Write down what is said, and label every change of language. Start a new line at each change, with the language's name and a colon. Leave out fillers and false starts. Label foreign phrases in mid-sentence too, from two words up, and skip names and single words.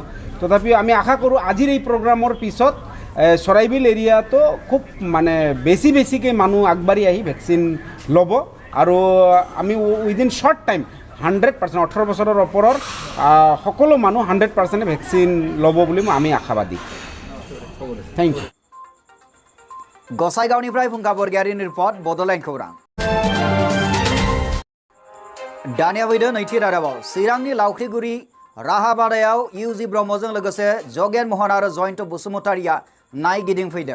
Assamese: তথাপিও আমি আশা কৰোঁ আজিৰ এই প্ৰগ্ৰামৰ পিছত চৰাইবিল এৰিয়াটো খুব মানে বেছিকৈ মানুহ আগবাঢ়ি আহি ভেকচিন ল'ব আৰু আমি
English: within short time
Assamese: 100% 18 বছৰৰ ওপৰৰ সকলো মানুহ 100% ভেকচিন ল'ব বুলি আমি আশাবাদী।
English: Thank you.
Bodo: गसाइगावनिफ्राय फुंखा बरगयारिनि रिपर्ट बड'लेण्ड खौरां। दानिया फैदो नैथि रादाबाव चिरांनि लावख्रिगुरि राहाबादायाव UG ब्रह्मजों लोगोसे जगेन महन आरो जयन्त बसुमतारिया नायगिदिंफैदों।